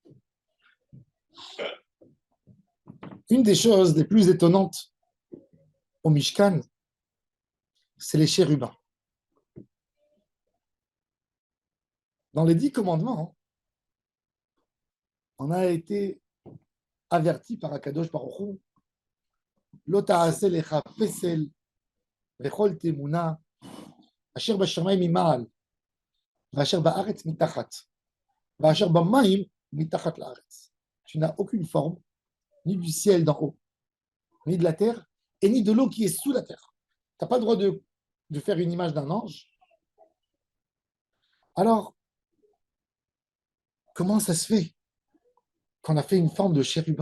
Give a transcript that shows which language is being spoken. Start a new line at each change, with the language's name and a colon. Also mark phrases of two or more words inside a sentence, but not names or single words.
French: Une des choses les plus étonnantes au Mishkan, c'est les chérubins. Dans les 10 commandements, on a été averti par
Hebrew: הקדוש ברוך הוא, לא תעשה לך פסל וכל תמונה אשר בשמים ממעל ואשר בארץ מתחת ואשר במים מתחת לארץ.
French: Tu n'as aucune forme, ni du ciel d'en haut, ni de la terre, et ni de l'eau qui est sous la terre. Tu n'as pas le droit de faire une image d'un ange. Alors, comment ça se fait qu'on a fait une forme de chérubin?